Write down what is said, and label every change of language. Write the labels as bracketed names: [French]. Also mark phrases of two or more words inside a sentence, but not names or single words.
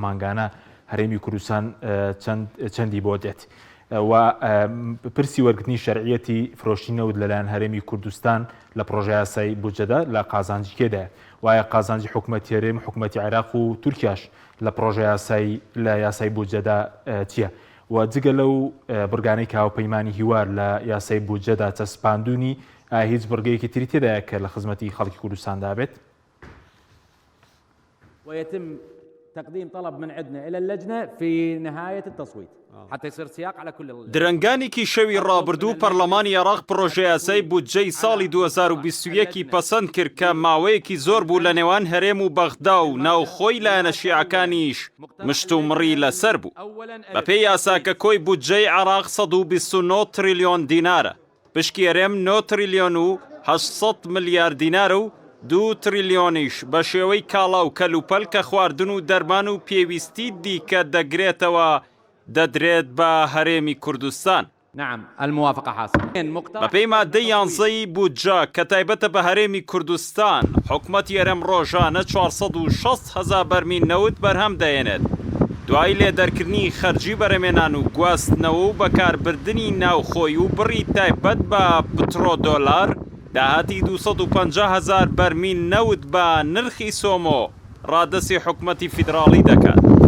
[Central Kurdish] مانگانە هەرێمی کوردستان چەندی بۆ دێت و پرسی وەرگرتنی شەرعیەتی فرۆشتنەوت لەلایەن هەرێمی کوردستان لە پرۆژە یاسای بودجەدا لە قازانجی کێدایە وایە قازانجی حکوومەتی هەرێم حکوومەتی عێراق و تورکیاش لە پرۆژە یاسای بودجەدا چییە و جگە لەو بڕگانەی کاوپەیمانی هیوار لە یاسای بودجەدا چەسپاندونی هیچ بڕگەیەکی تری تێدایە کە لە خزمەتی خەڵکی کوردستاندا بێت. [Arabic] ويتم تقديم طلب من عندنا إلى اللجنة في نهاية التصويت حتى يصير سياق على كل [Central Kurdish] درەنگانێکی شەوی ڕابردوو پەرلەمانی عێراق پرۆژە یاسای بودجەی ساڵی 2021 پەسەند کرد کە ماوەیەکی زۆر بوو لە نێوان هەرێم و بەغدا و ناوخۆی لایەنە شیعەکانیش مشت و مڕی لەسەر بوو. بەپێی یاساکە کۆی بودجەی عێراق 129 تریلیۆن دینارە، پشکی هەرێم 9 تریلیۆن و 800 ملیار دینار و 2 تریلیۆنیش بە شێوەی کاڵا و کەلوپەل کە خواردن و دەرمان و پێویستی دیکە دەگرێتەوە دەدرێت بە هەرێمی کوردستان. [Arabic] نعم الموافقة حاصلة. [Central Kurdish] بەپێی مادەی 11 بودجە کە تایبەتە بە هەرێمی کوردستان حکوومەتی هەرێم ڕۆژانە 460,000 بەرمیل نەوت بەرهەم دەێنێت. دوای لێدەرکردنی خەرجی بەرەمێنان و گواستنەوە و بەکاربردنی ناوخۆی و بڕی تایبەت بە پترۆ دۆلار داهاتی 250,000 بەرمیل نەوت بە نرخی سۆمۆ ڕادەسی حکوومەتی فیدراڵی دەکات.